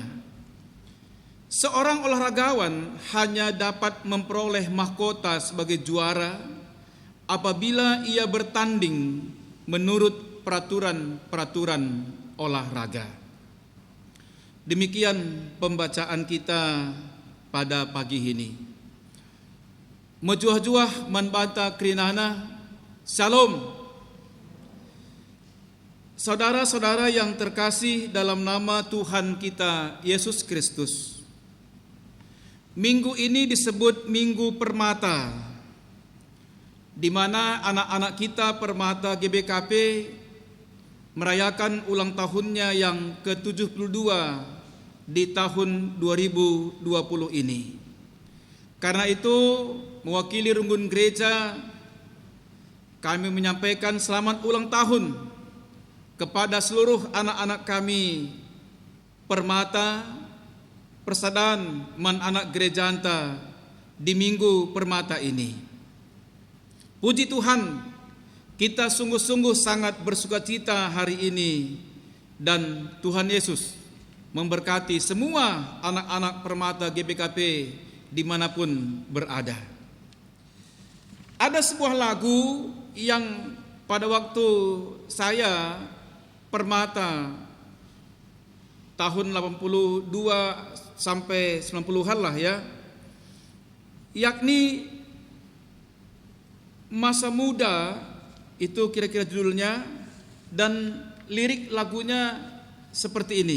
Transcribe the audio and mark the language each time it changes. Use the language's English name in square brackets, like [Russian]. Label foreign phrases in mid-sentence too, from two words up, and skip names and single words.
[Indonesian] Seorang olahragawan hanya dapat memperoleh mahkota sebagai juara apabila ia bertanding menurut peraturan-peraturan olahraga. Demikian pembacaan kita pada pagi ini. [Batak Karo] Mejuah-juah manbata krinana, Shalom. [Indonesian] Saudara-saudara yang terkasih dalam nama Tuhan kita Yesus Kristus, minggu ini disebut Minggu Permata, di mana anak-anak kita Permata GBKP merayakan ulang tahunnya yang ke-72 di tahun 2020 ini. Karena itu, mewakili Runggun Gereja, kami menyampaikan selamat ulang tahun kepada seluruh anak-anak kami Permata, Persaudaraan Man Anak Gereja Anta di Minggu Permata ini. Puji Tuhan, kita sungguh-sungguh sangat bersukacita hari ini, dan Tuhan Yesus memberkati semua anak-anak Permata GBKP dimanapun berada. Ada sebuah lagu yang pada waktu saya Permata tahun 82 sampai 90-an lah ya, yakni Masa Muda, itu kira-kira judulnya, dan lirik lagunya seperti ini.